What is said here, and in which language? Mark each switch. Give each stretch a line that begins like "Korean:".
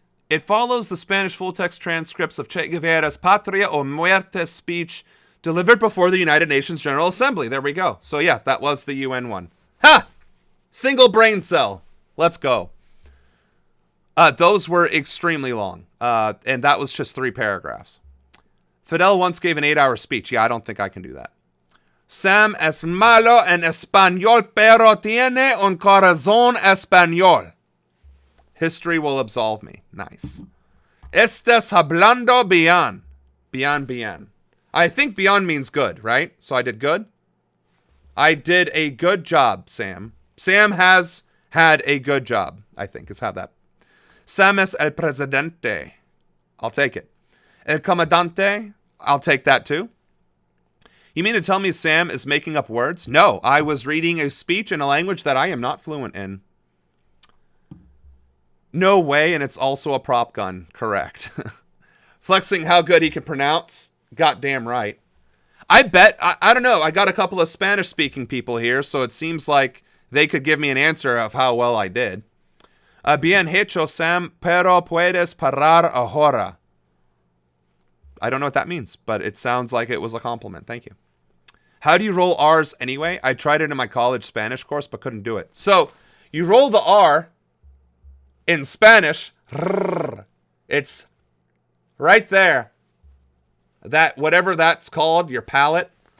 English: It follows the Spanish full-text transcripts of Che Guevara's Patria o Muerte speech delivered before the United Nations General Assembly. There we go. So yeah, that was the UN one. Ha! Single brain cell. Let's go. Those were extremely long. And that was just 3 paragraphs. Fidel once gave an 8-hour speech. Yeah, I don't think I can do that.
Spanish: Sam es malo en español, pero tiene un corazón español.
English: History will absolve me. Nice.
Spanish: Estás hablando bien. Bien.
English: I think bien means good, right? So I did good? I did a good job, Sam. Sam has had a good job, I think, is how that.
Spanish: Sam es el presidente.
English: I'll take it.
Spanish: El comandante.
English: I'll take that too. You mean to tell me Sam is making up words? No, I was reading a speech in a language that I am not fluent in. No way, and it's also a prop gun. Correct. Flexing how good he can pronounce. Goddamn right. I bet, I don't know, I got a couple of Spanish-speaking people here, so it seems like they could give me an answer of how well I did.
Spanish: Bien hecho, Sam, pero puedes parar ahora.
English: I don't know what that means, but it sounds like it was a compliment. Thank you. How do you roll R's anyway? I tried it in my college Spanish course, but couldn't do it. So, you roll the R in Spanish. It's right there. That, whatever that's called, your palate.